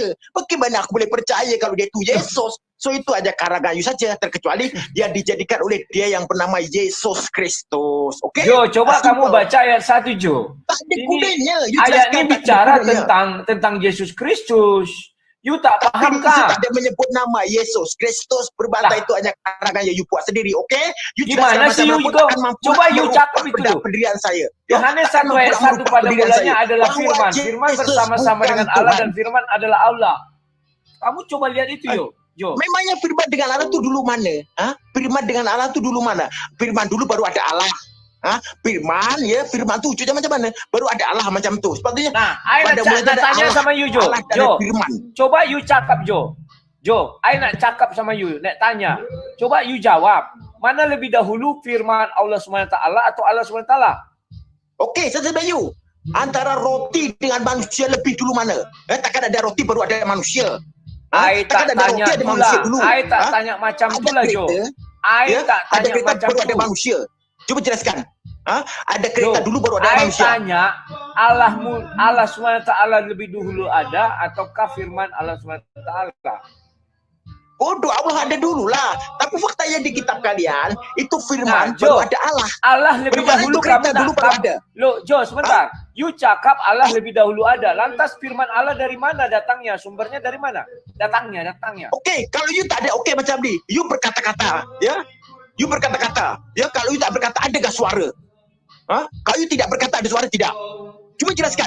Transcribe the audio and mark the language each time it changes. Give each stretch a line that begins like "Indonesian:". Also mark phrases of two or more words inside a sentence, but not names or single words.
Malay: Bagaimana aku boleh percaya kalau dia itu Yesus? So itu aja karagayu saja, terkecuali dia dijadikan oleh dia yang bernama Yesus Kristus. Okey? Jo, coba Simple. kamu baca ayat 1, Jo. Tak ada Ini gunanya. You ayat jelaskan ini tak ada bicara gunanya. tentang Yesus Kristus. You tak Tapi paham di situ kah? tak ada menyebut nama Yesus Kristus. Berbantai Lah. itu hanya karagaya you buat sendiri. Okey? You Gimana sih you macam-macam juga? takkan mampu Coba nak you merubah cakap itu dulu. pendirian saya. Yohanes 1 ayat 1 pada mulanya adalah Bahwa firman. Firman Yesus bersama-sama bukan dengan Allah Tuhan. dan firman adalah Allah. Kamu coba lihat itu, Jo. Memangnya firman dengan Allah tu dulu mana? Firman dengan Allah tu dulu mana? Firman dulu baru ada Allah. Firman tu wujudnya macam mana? Baru ada Allah macam tu. Sepatutnya Nah, I pada nak mulanya ada tanya Allah. sama you, Jo. Allah dan Jo, ada firman. coba you cakap, Jo. I nak cakap sama you, nak tanya. Coba you jawab. Mana lebih dahulu firman Allah SWT atau Allah SWT? Okey, saya tanya you. Antara roti dengan manusia lebih dulu mana? Takkan ada roti baru ada manusia. I tak Takkan ada tanya roti ada itulah. manusia dulu. I tak tanya macam Ada itulah, Jo. kereta, I tak ada tanya kereta macam baru ada tu. manusia. Cuba jelaskan. Ada kereta Jo, dulu baru ada I manusia. tanya Allah SWT lebih dahulu ada ataukah firman Allah SWT? Bodoh, Allah ada dulu lah. Tapi fakta yang di kitab kalian itu firman Nah, Jo, baru ada Allah. Allah lebih Bermakna dahulu itu kereta kamu dulu nak baru ada. Loh, Jo, sebentar. You cakap Allah lebih dahulu ada. Lantas firman Allah dari mana datangnya? Sumbernya dari mana? Datangnya. Okey, kalau you tak ada okey macam ni, you berkata-kata, ya. You berkata-kata, ya. Kalau you tak berkata, adakah suara? Kalau you tidak berkata ada suara tidak? Cuba jelaskan.